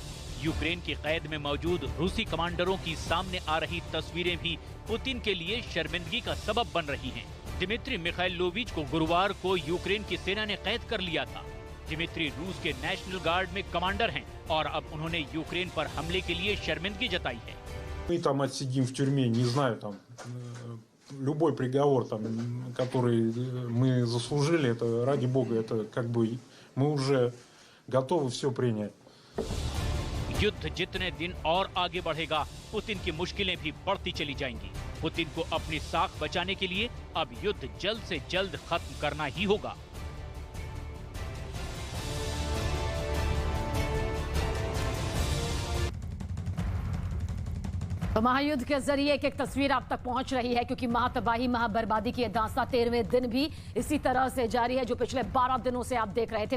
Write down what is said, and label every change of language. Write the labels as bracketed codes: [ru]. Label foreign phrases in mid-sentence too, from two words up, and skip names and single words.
[hi] यूक्रेन की कैद में मौजूद रूसी कमांडरों की सामने आ रही तस्वीरें भी पुतिन के लिए शर्मिंदगी का सबब बन रही हैं। दिमित्री मिखाइलोविच को गुरुवार को यूक्रेन की सेना ने कैद कर लिया था। दिमित्री रूस के नेशनल गार्ड में कमांडर हैं और अब उन्होंने यूक्रेन पर हमले के लिए शर्मिंदगी जताई है। [ru] Мы там отсидим в тюрьме, не знаю, там любой приговор, там, который мы заслужили, это ради Бога, это как бы мы уже готовы все принять. [hi] युद्ध जितने दिन और आगे बढ़ेगा, पुतिन की मुश्किलें भी बढ़ती चली जाएंगी। पुतिन को अपनी साख बचाने के लिए अब युद्ध जल्द से जल्द खत्म करना ही होगा। तो महायुद्ध के जरिए एक तस्वीर आप तक पहुंच रही है क्योंकि महातबाही महाबर्बादी की दास्तां 13वें दिन भी इसी तरह से जारी है जो पिछले 12 दिनों से आप देख रहे थे।